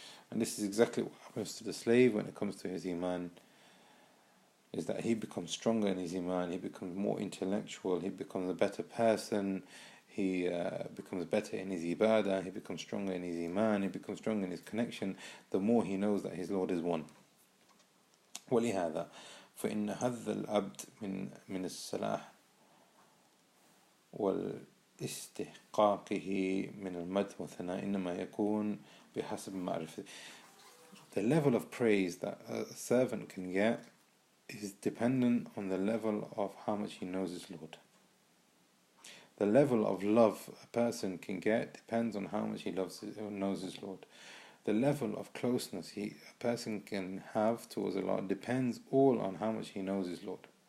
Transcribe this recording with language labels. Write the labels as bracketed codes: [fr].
[en] And this is exactly what happens to the slave when it comes to his Iman, is that he becomes stronger in his Iman, he becomes more intellectual, he becomes a better person, he becomes better in his ibadah, he becomes stronger in his Iman, he becomes stronger in his connection, the more he knows that his Lord is one. [ar] وَلِهَذَا فإن هذا العبد من الصلاح والاستحقاقه من المدح والثناء إنما يكون بحسب معرفته. [en] The level of praise that a servant can get is dependent on the level of how much he knows his Lord. The level of love a person can get depends on how much he knows his Lord. The level of closeness a person can have towards Allah depends all on how much he knows his Lord.